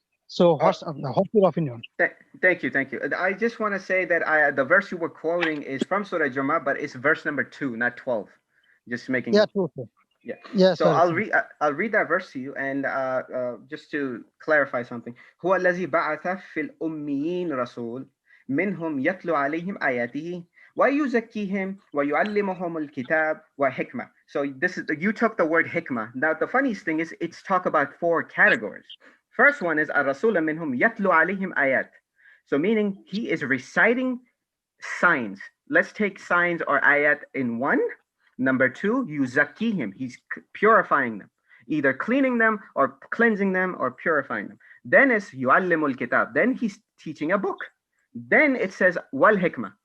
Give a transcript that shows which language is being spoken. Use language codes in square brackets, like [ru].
[en] So Uh, what's your opinion? thank you, thank you. I just want to say that the verse you were quoting is from Surah Juma, but it's verse number 2, not 12. Just making Yeah, true, true. yeah. Yeah, So sorry. I'll read that verse to you, and just to clarify something. [ar] هو الذي بعث في الأميين رسول منهم يتلو عليهم آياته ويزكيهم ويعلمهم الكتاب وحكمة. [en] So this is you took the word hikmah. Now the funniest thing is it's talk about 4 categories. First one is [ar] الرسول منهم يتلو عليهم آيات. [en] So meaning he is reciting signs. Let's take signs or ayat in one. Number 2, yuzakihim. He's purifying them, either cleaning them or cleansing them or purifying them. Then it's yuallimul kitab. Then he's teaching a book. Then it says wal hikmah.